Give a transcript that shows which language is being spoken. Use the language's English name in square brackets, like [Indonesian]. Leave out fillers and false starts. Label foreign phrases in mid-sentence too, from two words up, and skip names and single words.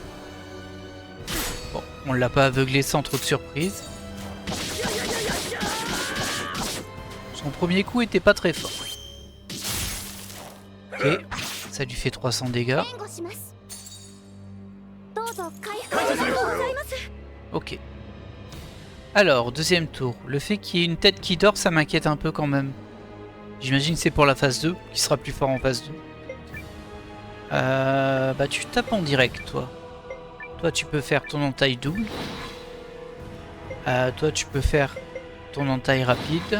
[French] Bon, on l'a pas aveuglé sans trop de surprise. Son premier coup était pas très fort. Ok, ça lui fait 300 dégâts. [Japanese] 援護します。どうぞ回復ありがとうございます。 [French] Ok. Alors, deuxième tour. Le fait qu'il y ait une tête qui dort, ça m'inquiète un peu quand même. J'imagine que c'est pour la phase 2, qui sera plus fort en phase 2. Bah tu tapes en direct, toi. Toi, tu peux faire ton entaille double. Toi, tu peux faire ton entaille rapide.